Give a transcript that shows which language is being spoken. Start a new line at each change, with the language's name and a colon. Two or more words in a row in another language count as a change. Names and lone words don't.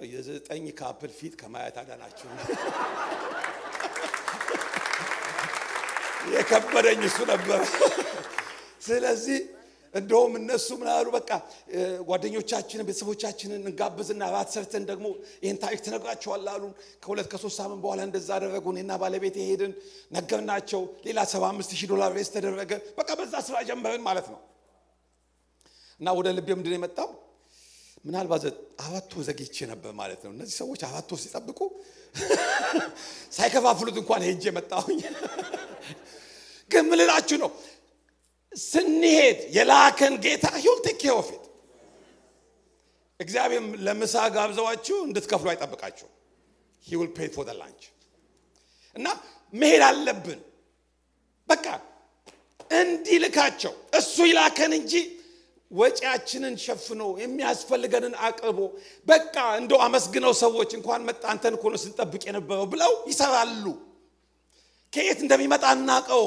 Amharic: የ9 ካፕል ፊት ከማየት አዳናችሁ። የከበደኝ እሱ ነበር። ስለዚህ እንደውም እነሱ ምን አሉ፣ በቃ ጓደኞቻችንን ቤተሰቦቻችንን እንጋብዝና ራት ሰርተን ደግሞ ይሄን ታሪክ ትነግራቸዋለህ አሉን። ከ2 ከ3 ሳምንት በኋላ እንደዛ አደረጉ። እኔና ባለቤቴ ሄድን፣ ነገርናቸው። ሌላ $75,000 ሬስ ተደረገ። በቃ በዛ ስራ ጀመርን ማለት ነው። እና ወደ ልቤ ምንድን ነው የመጣው? ምናልባት 4 ወር ዘግይቼ ነበር ማለት ነው። እነዚህ ሰዎች 4 ወር ሲጠብቁ ሳይከፋፍሉት እንኳን ሄጄ መጣሁኝ። ግን ምን ልላችሁ ነው? ስንሄድ የላከን ጌታ
English: he'll take care of it።
Amharic: እግዚአብሔር ለምሳ ጋብዘዋችሁ እንድትከፍሉ አይጠብቃችሁ።
English: he will pay for the lunch።
Amharic: እና መሄድ አለብን። በቃ እንዲልካቸው እሱ ይላከን እንጂ ወጪያችንን ሸፍኖ የሚያስፈልገንን አቅርቦ በቃ እንደው አመስግነው ሰዎች እንኳን መጣ አንተን እኮ ነው ስንጠብቅ የነበረው ብለው ይሰራሉ። ከየት እንደሚመጣ እናቀውም፣